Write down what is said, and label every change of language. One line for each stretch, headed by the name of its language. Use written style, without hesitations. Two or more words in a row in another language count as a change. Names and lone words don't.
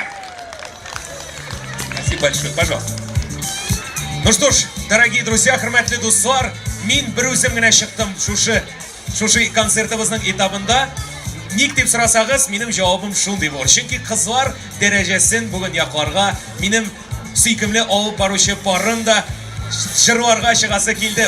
Russian: Спасибо большое, пожалуйста. Ну что ж, дорогие друзья,
Tatar: хөрмәтле дуслар, мин бер үзем генә чыктым шушы концертыбызның этабында. Ник дип сорасагыз, минем җавабым шундый булыр. Чөнки кызлар дәрәҗәсен бүген якларга минем сөйкемле алып баручы парым да җырларга чыгасы килде.